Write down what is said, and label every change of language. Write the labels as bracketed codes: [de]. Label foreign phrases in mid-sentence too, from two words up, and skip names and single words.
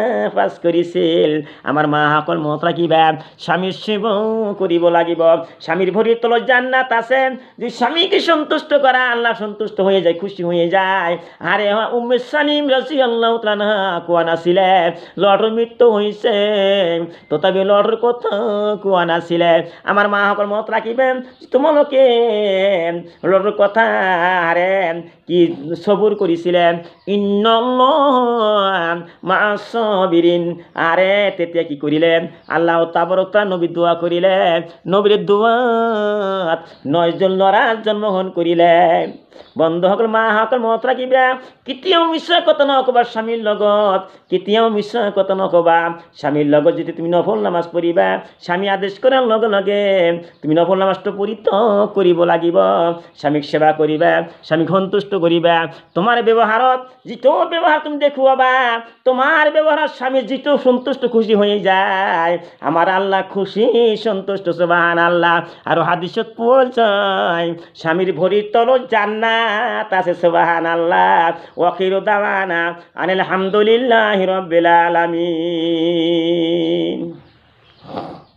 [as] পাস করেছিল আমার মা সকল মত রাখিবা স্বামীর সেবা করিব লাগিব স্বামীর ভরির তলত জান্নাত আছে যে [bn] স্বামীকে সন্তুষ্ট করা আল্লাহ সন্তুষ্ট হয়ে যায় খুশি হয়ে যায় [as] আরে উম্মে সালিম [ar] رضي الله تعالى [as] কোয়া নাছিলে লড়র মৃত্যু হইছে তথাপি লড়র কথা কোয়া নাছিলে আমার মা সকল মত রাখিবেন তোমালোকে লড়র কথা আরে কি সবুর করিছিলেন [ar] إن الله مع الصابرين [as] আরে তেতিয়া কি করিলেন [ar] الله تبارك تعالى [as] নবী দোয়া করিলেন নবীর দোয়াত 9 জন লড়া জন্মগ্রহণ করিলেন বন্ধু সকল মা সকল মত রাখিবা কেতিয়াও মিছা কথা নকবা স্বামীৰ লগত কেতিয়াও মিছা কথা নকবা স্বামীৰ লগত যদি তুমি নফল নামাজ পঢ়িবা স্বামী আদেশ কৰাৰ লগে লগে তুমি নফল নামাজটো পৰিত্যাগ কৰিব লাগিব স্বামীক সেৱা কৰিবা স্বামীক সন্তুষ্ট কৰিবা তোমাৰ ব্যৱহাৰত যিটো ব্যৱহাৰ তুমি দেখুৱাবা তোমাৰ ব্যৱহাৰত স্বামী যিটো সন্তুষ্ট খুশি হৈ যায় আমাৰ আল্লাহ খুশি সন্তুষ্ট সুবহানাল্লাহ আৰু হাদিসত পোৱা যায় স্বামীৰ ভৰিৰ তলত জান্নাত আছে সুবহানাল্লাহ [ar] وآخر دعوانا أن الحمد لله رب العالمين